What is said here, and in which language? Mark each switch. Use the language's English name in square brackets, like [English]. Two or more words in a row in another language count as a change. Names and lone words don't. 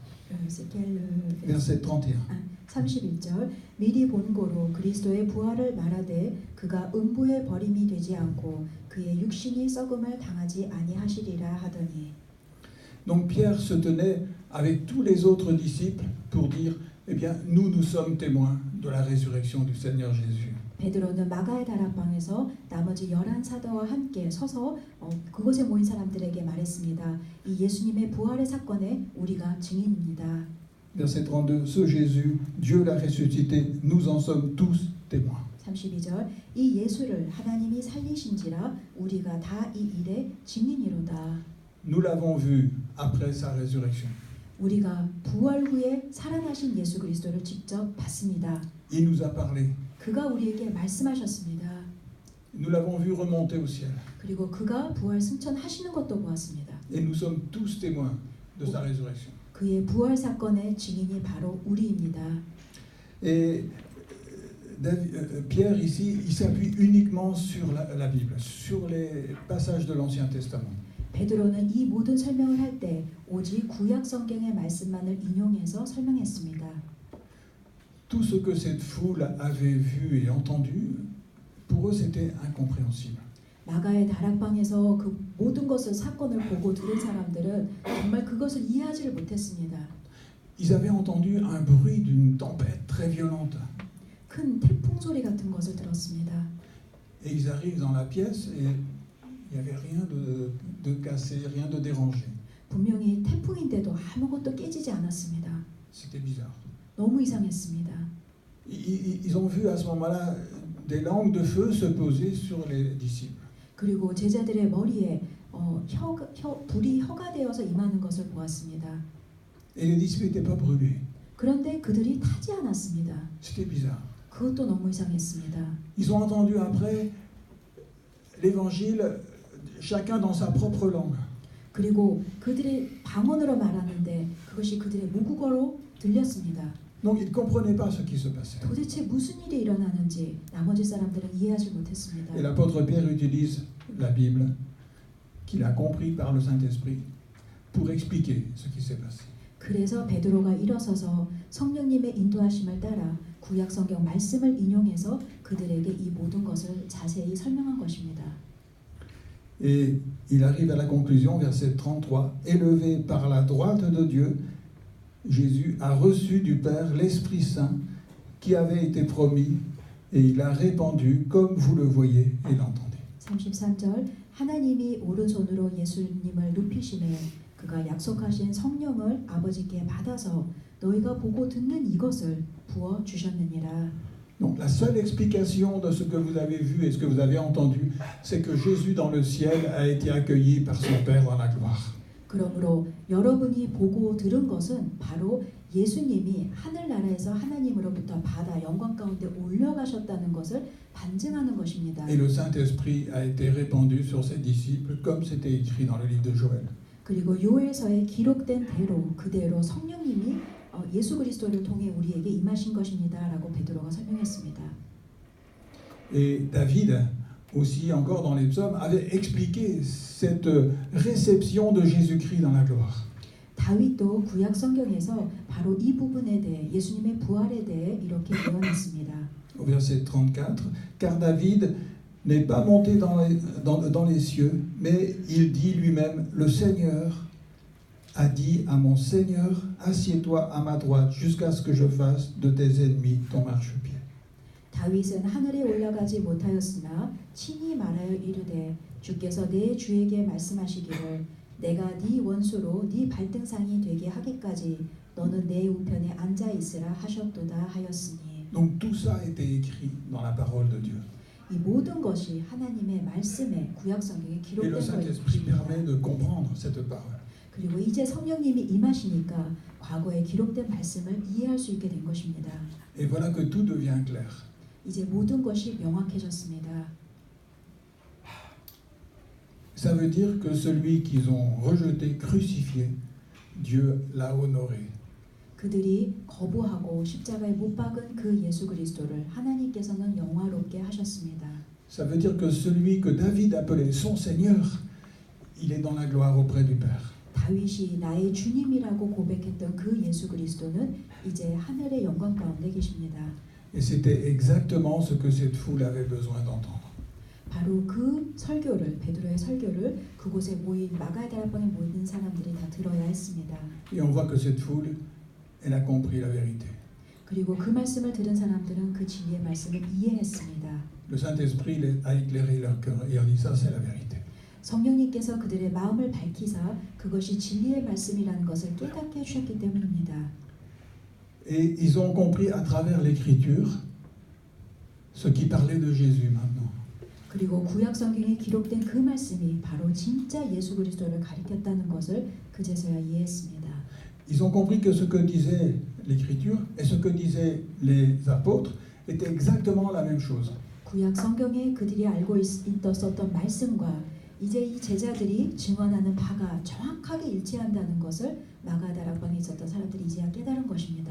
[French] Verset 31. [Korean] 31절 미리 본고로 그리스도의 부활을 말하되 그가 음부에 버림이 되지 않고 그의 육신이 썩음을 당하지 아니하시리라 하더니. [French] Donc Pierre se tenait avec tous les autres disciples pour dire, eh bien, nous sommes témoins de la résurrection du Seigneur Jésus. [Korean] 베드로는 마가의 다락방에서 나머지 11사도와 함께 서서 그곳에 모인 사람들에게 말했습니다. 이 예수님의 부활의 사건에 우리가 증인입니다. [French] Verset 32, ce Jésus, Dieu l'a ressuscité, nous en sommes tous témoins. [Korean] 32절 이 예수를 하나님이 살리신지라 우리가 다 이 일의 증인이로다. [French] Nous l'avons vu après sa résurrection. [Korean] 우리가 부활 후에 살아나신 예수 그리스도를 직접 봤습니다. [French] Il nous a parlé. [Korean] 그가 우리에게 말씀하셨습니다. [French] Nous l'avons vu remonter au ciel. [Korean] 그리고 그가 부활 승천하시는 것도 보았습니다. [French] Et nous sommes tous témoins de sa résurrection. [Korean] 그의 부활 사건의 증인이 바로 우리입니다. [French] Et Pierre ici, il s'appuie uniquement sur la Bible, sur les passages de l'Ancien Testament. [Korean] 베드로는 이 모든 설명을 할 때 오직 구약 성경의 말씀만을 인용해서 설명했습니다. [French] Tout ce que cette foule avait vu et entendu, pour eux c'était incompréhensible. [Korean] 마가의 다락방에서 그 모든 것을 사건을 보고 들은 사람들은 정말 그것을 이해하지를 못했습니다. [French] Ils avaient entendu un bruit d'une tempête très violente. [Korean] 큰 태풍 소리 같은 것을 들었습니다. [French] Et ils arrivent dans la pièce et il n'y avait rien de cassé, rien de dérangé. [Korean] 분명히 태풍인데도 아무것도 깨지지 않았습니다. [French] C'était bizarre. [Korean] 너무 이상했습니다. [French] Ils ont vu à ce moment-là des langues de feu se poser sur les disciples. [Korean] 그리고 제자들의 머리에 불이 혀가 되어서 임하는 것을 보았습니다. [French] Et les disciples n'étaient pas brûlés. [Korean] 그런데 그들이 타지 않았습니다. [French] C'était bizarre. [Korean] 그것도 너무 이상했습니다. [French] Ils ont entendu après l'évangile, chacun dans sa propre langue. [Korean] 그리고 그들의 방언으로 말하는데 그것이 그들의 모국어로 들렸습니다. [French] Donc ils ne comprenaient pas ce qui se passait. [Korean] 도대체 무슨 일이 일어나는지 나머지 사람들은 이해하지 못했습니다. [French] Et l'apôtre Pierre utilise la Bible, qu'il a compris par le Saint-Esprit, pour expliquer ce qui s'est passé. [Korean] 그래서 베드로가 일어서서 성령님의 인도하심을 따라 구약 성경 말씀을 인용해서 그들에게 이 모든 것을 자세히 설명한 것입니다. [French] Et il arrive à la conclusion, verset 33, élevé par la droite de Dieu, Jésus a reçu du Père l'Esprit Saint qui avait été promis et il a répandu comme vous le voyez et l'entendez. [Korean] 33절 하나님이 오른손으로 예수님을 눕히시매 그가 약속하신 성령을 아버지께 받아서 너희가 보고 듣는 이것을 부어 주셨느니라. [French] Donc la seule explication de ce que vous avez vu et ce que vous avez entendu, c'est que Jésus dans le ciel a été accueilli par son Père dans la gloire. [Korean] 그러므로 여러분이 보고 들은 것은 바로 예수님이 하늘나라에서 하나님으로부터 받아 영광 가운데 올려가셨다는 것을 반증하는 것입니다. [French] Et le Saint-Esprit a été répandu sur ses disciples comme c'était écrit dans le livre de Joël. [Korean] 그리고 요엘서에 기록된 대로 그대로 성령님이 예수 그리스도를 통해 우리에게 임하신 것입니다라고 베드로가 설명했습니다. [French] Et David, aussi encore dans les psaumes, avait expliqué cette réception de Jésus-Christ dans la gloire. [Korean] 다윗도 구약 성경에서 바로 이 부분에 대해 예수님의 부활에 대해 이렇게 예언했습니다. [French] Au verset 34, car David n'est pas monté dans les cieux, mais il dit lui-même, le Seigneur a dit à mon Seigneur, assieds-toi à ma droite jusqu'à ce que je fasse de tes ennemis ton marchepied. [Korean] 다윗은 하늘에 올라가지 못하였으나 친히 말하여 이르되 주께서 내 주에게 말씀하시기를 내가 네 원수로 네 발등상이 되게 하기까지 너는 내 우편에 앉아 있으라 하셨도다 하였으니. [French] Donc tout ça a été écrit dans la parole de Dieu. [Korean] 이 모든 것이 하나님의 말씀에 구약 성경에 [French] Et [Korean] 기록된 [French] le Saint-Esprit permet [Korean] 것입니다. [French] de comprendre cette parole. [Korean] 그리고 이제 성령님이 임하시니까 과거에 기록된 말씀을 이해할 수 있게 된 것입니다. [French] Et voilà que tout devient clair. [Korean] 이제 모든 것이 명확해졌습니다. [French] Ça veut dire que celui qu'ils ont rejeté, crucifié, Dieu l'a honoré. [Korean] 그들이 거부하고 십자가에 못 박은 그 예수 그리스도를 하나님께서는 영화롭게 하셨습니다. [French] Ça veut dire que celui que David appelait son Seigneur, il est dans la gloire auprès du Père. [Korean] 다윗이 나의 주님이라고 고백했던 그 예수 그리스도는 이제 하늘의 영광 가운데 계십니다. [French] Et c'était exactement ce que cette foule avait besoin d'entendre. [Korean] 바로 그 설교를 베드로의 설교를 그곳에 모인 마가다락방에 모인 사람들이 다 들어야 했습니다. [French] Et on voit que cette foule, elle a compris la vérité. [Korean] 그리고 그 말씀을 들은 사람들은 그 진리의 말씀을 이해했습니다. [French] Le Saint-Esprit a éclairé leur cœur et a dit ça c'est la vérité. [Korean] 성령님께서 그들의 마음을 밝히사 그것이 진리의 말씀이라는 것을 깨닫게 해주셨기 때문입니다. [French] Et ils ont compris à travers l'Écriture ce qui parlait de Jésus maintenant. [Korean] 그리고 구약 성경에 기록된 그 말씀이 바로 진짜 예수 그리스도를 가리켰다는 것을 그제서야 이해했습니다. [French] Ils ont compris que ce que disait l'Écriture et ce que disaient les apôtres était exactement la même chose. [Korean] 구약 성경에 그들이 알고 있었던 말씀과 이제 이 제자들이 증언하는 바가 정확하게 일치한다는 것을 마가다락방에 있었던 사람들이 이제야 깨달은 것입니다.